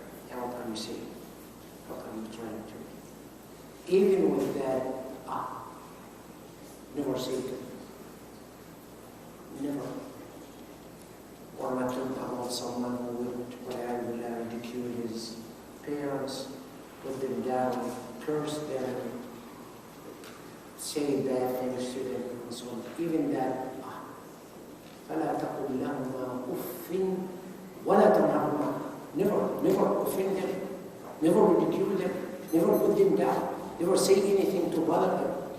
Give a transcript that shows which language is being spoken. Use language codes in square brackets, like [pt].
[en] What are you saying? What are you trying to? Even with that, never say it. Never. Or not talk about someone who would ridicule his parents, put them down, curse them, say bad things to them, and so on. Even that, [ar] فَلَا تَقُلْ لَهُمَا أُفٍّ وَلَا تَنْهَرْهُمَا. [en] Never offend them, never ridicule them, never put them down, never say anything to bother them.